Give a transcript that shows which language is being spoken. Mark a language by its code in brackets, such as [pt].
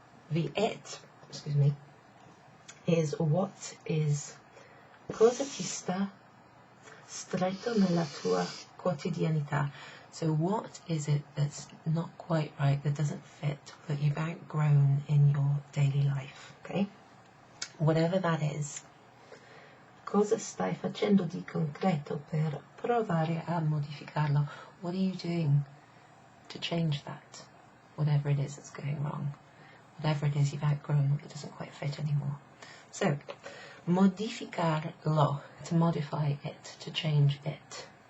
[en] The it, excuse me, is what is [it] cosa ti sta stretto nella tua quotidianità. [en] So what is it that's not quite right, that doesn't fit, that you've outgrown in your daily life, okay? Whatever that is. [it] Cosa stai facendo di concreto per provare a modificarlo? [en] What are you doing to change that? Whatever it is that's going wrong. Whatever it is you've outgrown, that doesn't quite fit anymore. So, modificarlo, to modify it, to change it.